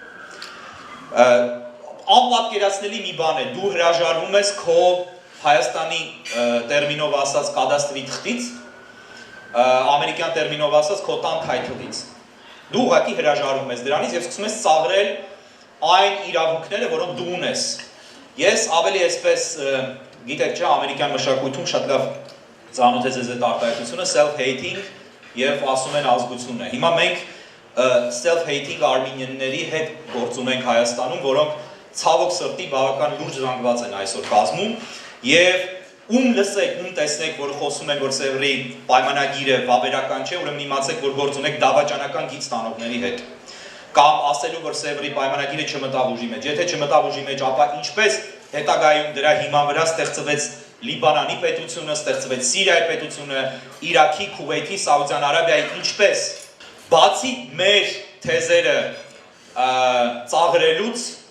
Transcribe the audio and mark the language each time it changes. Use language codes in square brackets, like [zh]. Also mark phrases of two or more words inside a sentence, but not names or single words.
[hy] Անպատկերացնելի մի բան է, դու հրաժարվում ես քո Հայաստանի տերմինով ասած կադաստրի թղթից, ամերիկյան տերմինով ասած քո տան թայթլից։ Դու ուղղակի հրաժարվում ես դրանից եւ սկսում ես ծաղրել այն իրավունքները, որոնք դու ունես։ Ես ավելի այսպես, գիտեք չէ, ամերիկյան մշակույթում շատ լավ ծանոթ է ձեզ այդ արտահայտությունը self-hating եւ ասում են ազգությունը։ Հիմա մենք self-hating արմենիանների հետ գործ ունենք Հայաստանում, որոնք ցավոք սրտի բավական լուրջ զանգված են այսօր կազմում եւ ում լսեք, ում տեսնեք, որ խոսում են, որ Սևրի պայմանագիրը վավերական չէ, ուրեմն իմացեք, որ գործ ունեք դավաճանական գիծ տանողների հետ։ Կամ ասելու, որ Սևրի պայմանագիրը չմտավ ուժի մեջ։ Եթե չմտավ ուժի մեջ, ապա ինչպես հետագայում դրա հիման վրա ստեղծվեց Լիբանանի պետությունը, ստեղծվեց Սիրիայի պետությունը, Իրաքի, Քուվեյթի, Սաուդյան Արաբիայի, ինչպես բացի մեր թեզերը ծաղրելուց